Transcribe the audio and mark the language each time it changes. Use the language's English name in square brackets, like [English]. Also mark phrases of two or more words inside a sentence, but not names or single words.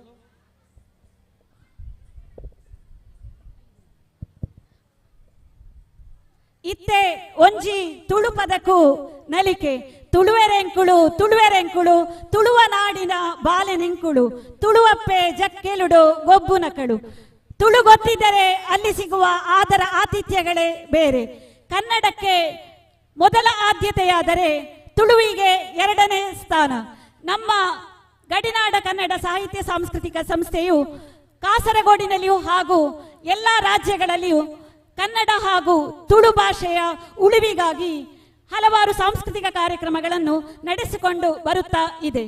[Tulu] ಇತ್ತೆ ಒಂಜಿ ತುಳು ಪದಕು ನಲಿಕೆ ತುಳುವೆರೆಂಕುಳು ತುಳುವ ನಾಡಿನ ಬಾಲೆನೆಂಕುಳು ತುಳುವಪ್ಪೆ ಜಕ್ಕೆಲುಡು ಗೊಬ್ಬುನಕಳು. [Kannada] ತುಳು ಗೊತ್ತಿದ್ದರೆ ಅಲ್ಲಿ ಸಿಗುವ ಆದರ ಆತಿಥ್ಯಗಳೇ ಬೇರೆ. ಕನ್ನಡಕ್ಕೆ ಮೊದಲ ಆದ್ಯತೆಯಾದರೆ ತುಳುವಿಗೆ ಎರಡನೇ ಸ್ಥಾನ. ನಮ್ಮ ಗಡಿನಾಡ ಕನ್ನಡ ಸಾಹಿತ್ಯ ಸಾಂಸ್ಕೃತಿಕ ಸಂಸ್ಥೆಯು ಕಾಸರಗೋಡಿನಲ್ಲಿಯೂ ಹಾಗೂ ಎಲ್ಲ ರಾಜ್ಯಗಳಲ್ಲಿಯೂ ಕನ್ನಡ ಹಾಗೂ ತುಳು ಭಾಷೆಯ ಉಳಿವಿಗಾಗಿ ಹಲವಾರು ಸಾಂಸ್ಕೃತಿಕ ಕಾರ್ಯಕ್ರಮಗಳನ್ನು ನಡೆಸಿಕೊಂಡು ಬರುತ್ತಾ ಇದೆ.